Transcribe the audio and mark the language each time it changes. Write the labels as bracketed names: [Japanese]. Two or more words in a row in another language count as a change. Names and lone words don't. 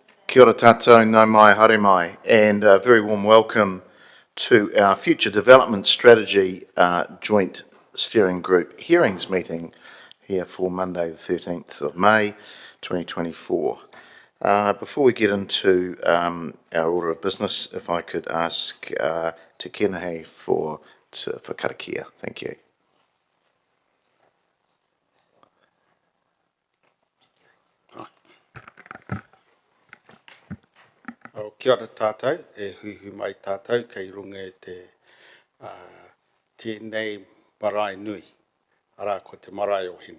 [Māori] Kia ora tātou, nau mai, haere mai, [English] and a very warm welcome to our Future Development Strategy Joint Steering Group Hearings meeting here for Monday the 13th of May 2024. Before we get into our order of business, if I could ask Te Kenehi for karakia. Thank you. [Māori] Kia ora tātou, hui mai tātou kei runga te tēnei marae nui, ara ko te marae o hene.